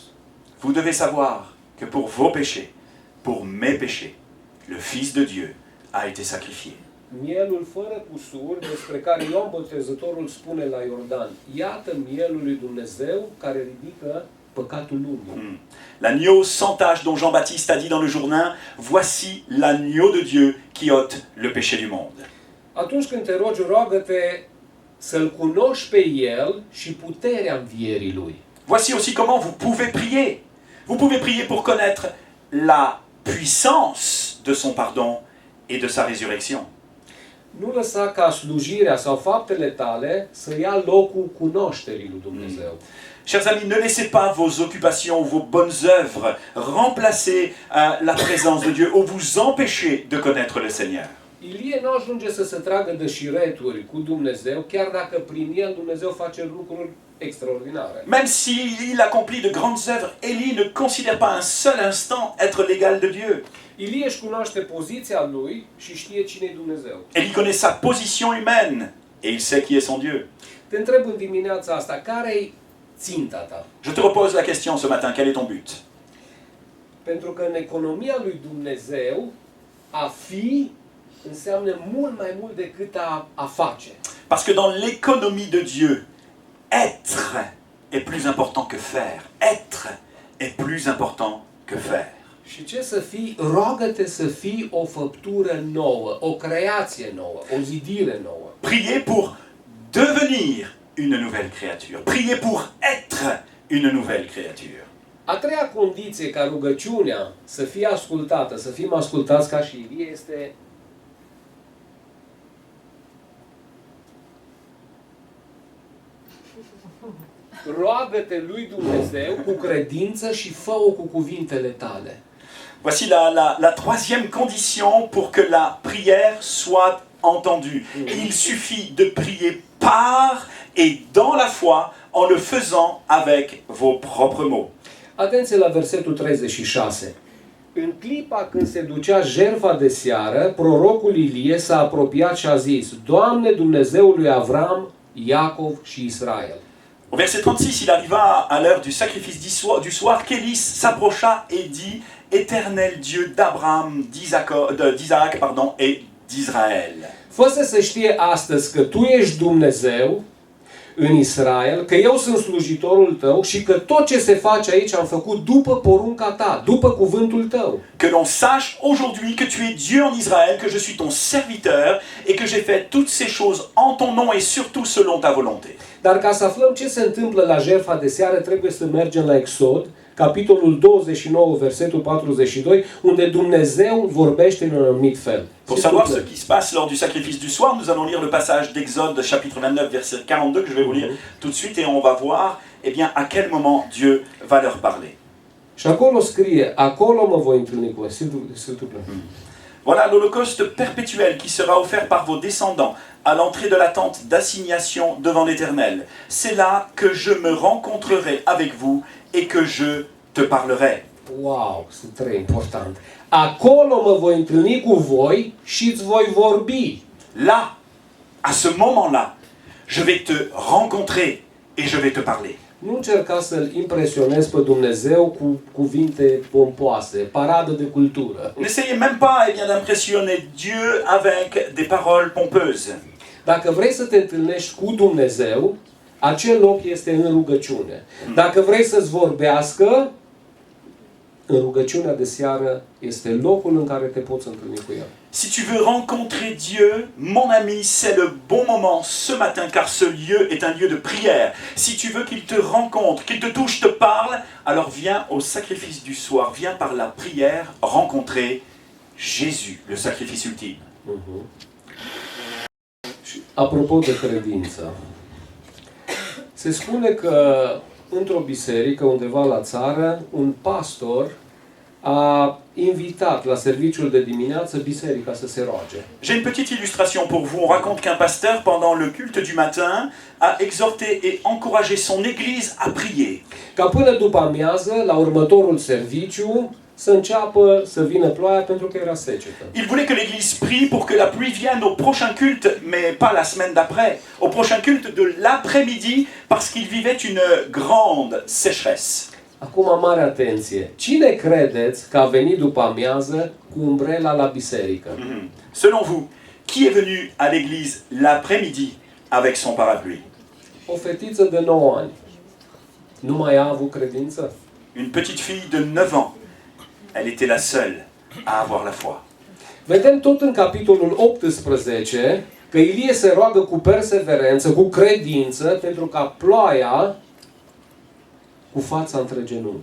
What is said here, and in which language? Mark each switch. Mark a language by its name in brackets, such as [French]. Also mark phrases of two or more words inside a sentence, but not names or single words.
[French] Vous devez savoir que pour vos péchés, pour mes péchés, le Fils de Dieu a été sacrifié. [Romanian] Mielul fără cusur, despre care Ioan Botezătorul spune la Iordan, iată mielul lui Dumnezeu care ridică păcatul lumii. [French] L'agneau sans tache dont Jean-Baptiste a dit dans le Jourdain, voici l'agneau de Dieu qui ôte le péché du monde. [Romanian] Atunci când te rogi, roagă-te să-L cunoști pe El și puterea învierii Lui. [French] Voici aussi comment vous pouvez prier. Vous pouvez prier pour connaître la puissance de son pardon et de sa résurrection. [Romanian] Nu lăsa ca slujirea sau faptele tale să ia locul cunoașterii lui Dumnezeu. [French] Chers amis, ne laissez pas vos occupations ou vos bonnes œuvres remplacer la présence de Dieu ou vous empêcher de connaître le Seigneur. [Romanian] Ilie nu ajunge să se tragă de șireturi cu Dumnezeu, chiar dacă prin el Dumnezeu face lucruri extraordinare. [French] Même s'il accomplit de grandes œuvres, Élie ne considère pas un seul instant être l'égal de Dieu. [Romanian] Ilie își cunoaște poziția lui și știe cine e Dumnezeu. [French] Élie connaît sa position humaine et il sait qui est son Dieu. [Romanian] Te întreb în dimineața asta, care e ținta ta? [French] Je te repose la question ce matin, quel est ton but? [Romanian] Pentru că în economia lui Dumnezeu, a fi înseamnă mult mai mult decât a face. [French] Parce que dans l'économie de Dieu, être est plus important que faire. Être est plus important que faire. [Romanian] Și ce să fii? Roagă-te să fii o făptură nouă, o creație nouă, o zidire nouă. [French] Priez pour devenir une nouvelle créature. Priez pour être une nouvelle créature. [Romanian] A treia condiție ca rugăciunea să fie ascultată, să fim ascultați ca și Ilie, este roagă-te lui Dumnezeu cu credință și fă-o cu cuvintele tale. [French] Voici la troisième condition pour que la prière soit entendue. Il suffit de prier par et dans la foi en le faisant avec vos propres mots. [Romanian] Atenție la versetul 36. În clipa când se ducea jertfa de seară, prorocul Ilie s-a apropiat și a zis: Doamne, Dumnezeul lui Avram, Iacov și Israel. [French] Au verset 36, il arriva à l'heure du sacrifice du soir qu'Élie s'approcha et dit: Éternel Dieu d'Abraham, d'Isaac, et d'Israël. [Romanian] Fă să știe astăzi că tu ești Dumnezeu în Israel, că eu sunt slujitorul tău și că tot ce se face aici am făcut după porunca ta, după cuvântul tău. [French] Que l'on sache aujourd'hui que tu es Dieu en Israël, que je suis ton serviteur et que j'ai fait toutes ces choses en ton nom et surtout selon ta volonté. [Romanian] Dar ca să aflăm ce se întâmplă la jertfa de seară, trebuie să mergem la Exod, capitolul 29, versetul 42, unde Dumnezeu vorbește în un anumit fel. [French] Pour savoir ce qui se passe lors du sacrifice du soir, nous allons lire le passage d'Exode chapitre 29 verset 42 que je vais vous lire tout de suite et on va voir eh bien à quel moment Dieu va leur parler. [Romanian] Și acolo scrie: acolo mă voi întâlni cu voi. [French] S'il te plaît. Voilà l'holocauste perpétuel qui sera offert par vos descendants à l'entrée de la tente d'assignation devant l'Éternel. C'est là que je me rencontrerai avec vous et que je te parlerai. [Romanian] Wow, sunt trei important. Acolo mă voi întâlni cu voi și îți voi vorbi. [French] Là, à ce moment-là, je vais te rencontrer et je vais te parler. [Romanian] Nu încerca să-L impresionezi pe Dumnezeu cu cuvinte pompoase, paradă de cultură. [French] N'essayez même pas eh bien, d'impressionner Dieu avec des paroles pompeuses. [Romanian] Dacă vrei să te întâlnești cu Dumnezeu, acel loc este în rugăciune. Dacă vrei să-ți vorbească, în rugăciunea de seară este locul în care te poți întâlni cu El. [French] Si tu veux rencontrer Dieu, mon ami, c'est le bon moment ce matin, car ce lieu est un lieu de prière. Si tu veux qu'il te rencontre, qu'il te touche, te parle, alors viens au sacrifice du soir, viens par la prière rencontrer Jésus, le sacrifice ultime. [Romanian] Și apropo de credință, se spune că într-o biserică, undeva la țară, un pastor a invitat la serviciul de dimineață biserica să se roage. [French] J'ai une petite illustration pour vous. On raconte qu'un pasteur, pendant le culte du matin, a exhorté et encouragé son église à prier. [Romanian] Ca până după amiază, la următorul serviciu, să înceapă să vină ploaia pentru că era secetă. [French] Il voulait que l'église prie pour que la pluie vienne au prochain culte, mais pas la semaine d'après. Au prochain culte de l'après-midi, parce qu'il vivait une grande sécheresse. [Romanian] Acum, mare atenție. Cine credeți că a venit după amiază cu umbrela la biserică? [French] Selon vous, qui est venu à l'église l'après-midi avec son parapluie? [Romanian] O fetiță de 9 ani. Nu mai a avut credință? [French] Une petite fille de 9 ans. Elle était la seule à avoir la foi. [Romanian] Vedem tot în capitolul 18 că Ilie se roagă cu perseverență, cu credință, pentru ca ploaia cu fața între genunchi.